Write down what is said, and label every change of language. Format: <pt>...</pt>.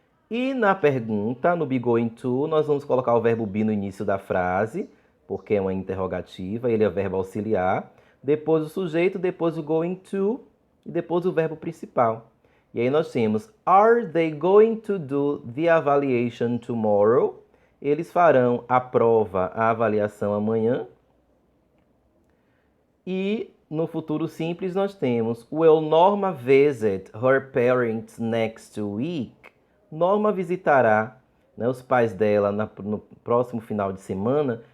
<pt>E na pergunta, no be going to, nós vamos colocar o verbo be no início da frase, porque é uma interrogativa, ele é o verbo auxiliar. Depois o sujeito, depois o going to e depois o verbo principal. E aí nós temos</pt> <en>Are they going to do the evaluation tomorrow?</en> <pt>Eles farão a prova, a avaliação amanhã. E No futuro simples, nós temos</pt> <en>Will Norma visit her parents next week?</en> <pt>Norma visitará, né, os pais dela no próximo final de semana.</pt>